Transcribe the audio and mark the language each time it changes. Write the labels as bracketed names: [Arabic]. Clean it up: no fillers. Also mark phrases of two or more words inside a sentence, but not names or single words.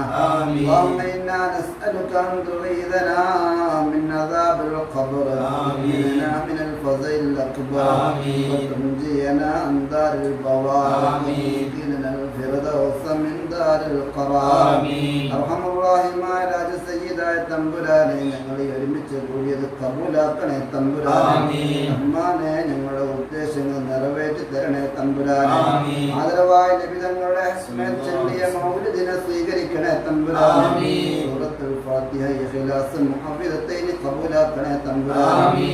[Arabic] اللهم إنا نسألك أن تغيثنا من عذاب القبر وتنجينا من الفزع الأكبر وتنجينا عن دار البوار وتنجينا الفردوس من دار القرار. أرحم الراحمين [Malayalam] രാജ സയ്യിദായ തമ്പുരാനെ ഞങ്ങളെ ഒരുമിച്ച് കൂടിയത് കബൂലാക്കണേ തമ്പുരാനെ. റഹ്മാനെ ഞങ്ങളുടെ ഉദ്ദേശങ്ങൾ നിറവേറ്റി തരണേ തമ്പുരാനെ. ആദരവായ നബി തങ്ങളുടെ ചൊല്ലിയ മൗലിദിനെ സ്വീകരിക്കണേ തമ്പുരാനെ. സൂറത്തുൽ ഫാത്തിഹ ഇഖ്ലാസ് മുഹവ്വിദത്തൈനി കബൂലാക്കണേ തമ്പുരാനെ.